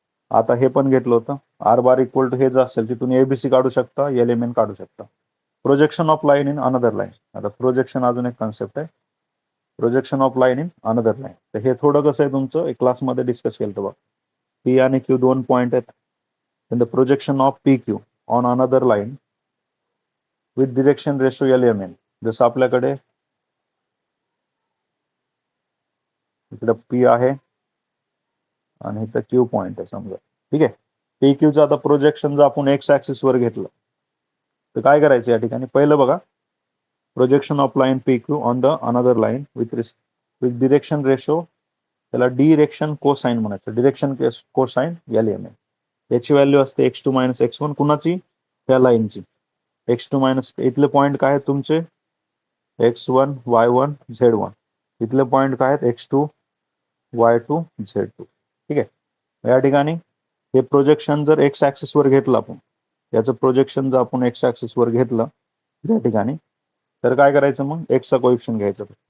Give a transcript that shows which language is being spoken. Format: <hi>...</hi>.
<mr>आता हे पण घेतलं होतं आर बार इक्वल टू हे जे असेल तिथून एबीसी काढू शकता, एलिमेंट काढू शकता.</mr> <en>Projection of line in another line.</en> <mr>आता प्रोजेक्शन अजून एक कॉन्सेप्ट आहे,</mr> <en>Projection of line in another line.</en> <mr>तर हे थोडं कसं आहे तुमचं एक क्लासमध्ये डिस्कस केलं बघा. पी आणि क्यू दोन पॉईंट आहेत.</mr> <en>The projection of P Q on another line with direction ratio element.</en> <mr>जसं आपल्याकडे इकडं पी आहे आणि इथं क्यू पॉईंट आहे समजा. ठीक आहे. पी क्यूचं आता प्रोजेक्शन जर आपण एक्स ऍक्सिसवर घेतलं तर काय करायचं या ठिकाणी पहिलं बघा.</mr> <en>projection of line P Q on the another line with direction ratio,</en> <mr>त्याला डिरेक्शन कोसाइन म्हणायचं.</mr> <en>Direction cosine element.</en> <mr>याची व्हॅल्यू असते x2 मायनस x1. कुणाची? त्या लाईनची. x2 मायनस इथले पॉईंट काय आहेत तुमचे? x1 y1 z1. इथले पॉईंट काय आहेत? x2 y2 z2. ठीक आहे. या ठिकाणी हे प्रोजेक्शन जर एक्स ऍक्सिस वर घेतलं आपण, याचं प्रोजेक्शन जर आपण एक्स ऍक्सिस वर घेतलं या ठिकाणी तर काय करायचं मग? एक्सचा कोएफिशियंट घ्यायचं.</mr>